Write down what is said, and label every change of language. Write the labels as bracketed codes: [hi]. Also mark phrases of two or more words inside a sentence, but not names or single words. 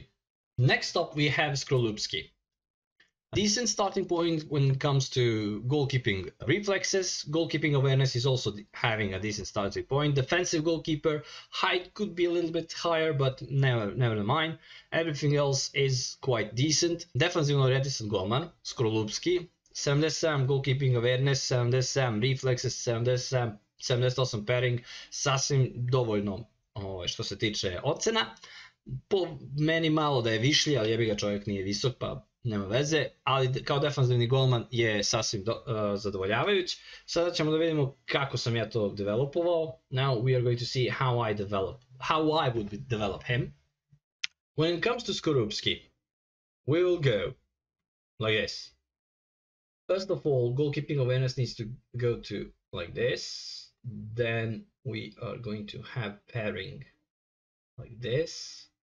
[en] Next up we have Skrolupski. Decent starting point when it comes to goalkeeping reflexes. Goalkeeping awareness is also having a decent starting point. Defensive goalkeeper, height could be a little bit higher, but never mind. Everything else is quite decent. [sr] Defensivno orientiran golman, Skrolupski. [en] 77 goalkeeping awareness, 77 reflexes, 78 pairing. [sr] Sasvim dovoljno što se tiče ocena. Po meni malo da je višlji, ali jebi ga, čovjek nije visok, pa nema veze, ali kao defanzivni golman je sasvim zadovoljavajuć. Sada ćemo da vidimo kako sam ja to developovao. [en] Now we are going to see how I would develop him. When it comes to Skrolupski, we will go like this. First of all, goalkeeping awareness needs to go to like this. Then we are going to have pairing like this.